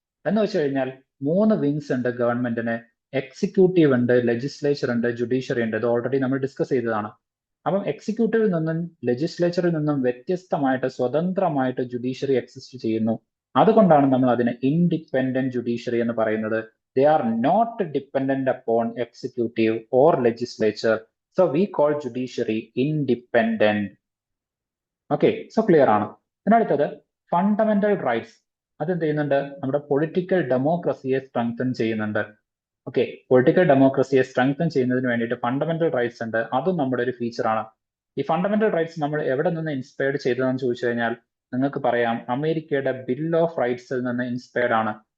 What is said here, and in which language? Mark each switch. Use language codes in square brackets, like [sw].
[ml] എന്ന് വെച്ച് കഴിഞ്ഞാൽ 3 വിങ്സ് ഉണ്ട് ഗവൺമെന്റിന്. എക്സിക്യൂട്ടീവ് ഉണ്ട്, ലെജിസ്ലേച്ചർ ഉണ്ട്, ജുഡീഷ്യറി ഉണ്ട്. ഇത് ഓൾറെഡി നമ്മൾ ഡിസ്കസ് ചെയ്തതാണ്. അപ്പം എക്സിക്യൂട്ടീവിൽ നിന്നും ലെജിസ്ലേച്ചറിൽ നിന്നും വ്യത്യസ്തമായിട്ട് സ്വതന്ത്രമായിട്ട് ജുഡീഷ്യറി എക്സിസ്റ്റ് ചെയ്യുന്നു. അതുകൊണ്ടാണ് നമ്മൾ അതിനെ ഇൻഡിപെൻഡന്റ് ജുഡീഷ്യറി എന്ന് പറയുന്നത്. [en] They are not dependent upon executive or legislature. So we call judiciary independent. Okay, so clear [ml] ആണ്. അടുത്തത് ഫണ്ടമെന്റൽ റൈറ്റ്സ്. അതെന്ത് ചെയ്യുന്നുണ്ട്? നമ്മുടെ പൊളിറ്റിക്കൽ ഡെമോക്രസിയെ സ്ട്രെങ്തൻ ചെയ്യുന്നുണ്ട്. ഓക്കെ, പൊളിറ്റിക്കൽ ഡെമോക്രസിയെ സ്ട്രെങ്തൻ ചെയ്യുന്നതിന് വേണ്ടിയിട്ട് ഫണ്ടമെന്റൽ റൈറ്റ്സ് ഉണ്ട്. അതും നമ്മുടെ ഒരു ഫീച്ചറാണ്. ഈ ഫണ്ടമെന്റൽ റൈറ്റ്സ് നമ്മൾ എവിടെ നിന്ന് ഇൻസ്പയർഡ് ചെയ്തതെന്ന് ചോദിച്ചു കഴിഞ്ഞാൽ നിങ്ങൾക്ക് പറയാം അമേരിക്കയുടെ ബിൽ ഓഫ് റൈറ്റ്സിൽ നിന്ന് ഇൻസ്പയർഡ് ആണ്.